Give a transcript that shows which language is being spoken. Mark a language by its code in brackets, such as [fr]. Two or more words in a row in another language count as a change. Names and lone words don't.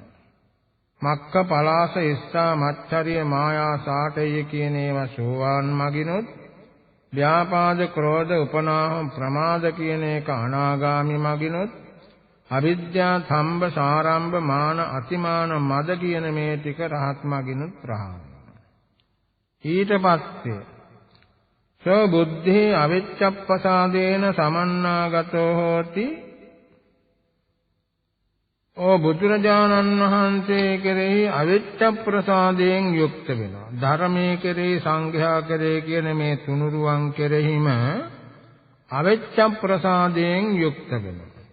[si] මක්ඛ පලාස ඉස්සා මච්චරිය මායා ශාඨය කියන ඒවා සෝවාන් මගිනොත් ව්‍යාපාද ක්‍රෝධ උපනාහ ප්‍රමාද කියන එක අනාගාමි මගිනොත් අවිද්‍යා සම්බ සාරම්භ මාන අතිමාන මද කියන මේ ටික රහත් මගිනුත් ප්‍රහාණය. ඊට පස්සේ [pi] සෝ බුද්ධේ අවිච්ඡප්පසාදේන සමන්නාගතෝ හෝති. [si] ඕ බුදුරජාණන් වහන්සේ කෙරෙහි අවිච්ඡප්ප්‍රසාදයෙන් යුක්ත වෙනවා. ධර්මයේ කෙරෙහි සංඝයා කෙරෙහි කියන මේ තුනුරුවන් කෙරෙහිම අවිච්ඡප්ප්‍රසාදයෙන් යුක්ත වෙනවා.